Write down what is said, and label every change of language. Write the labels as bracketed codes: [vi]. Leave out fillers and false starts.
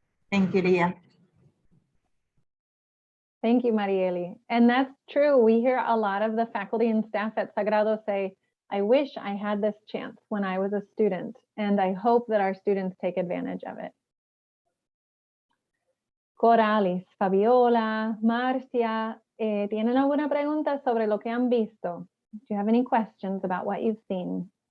[en] Thank you, Lia. Thank you, Marieli. And that's true. We hear a lot of the faculty and staff at Sagrado say, I wish I had this chance when I was a student, and I hope that our students take advantage of it. [es] Coralis, Fabiola, Marcia, ¿tienen alguna pregunta sobre lo que han visto? [en] Do you have any questions about what you've seen?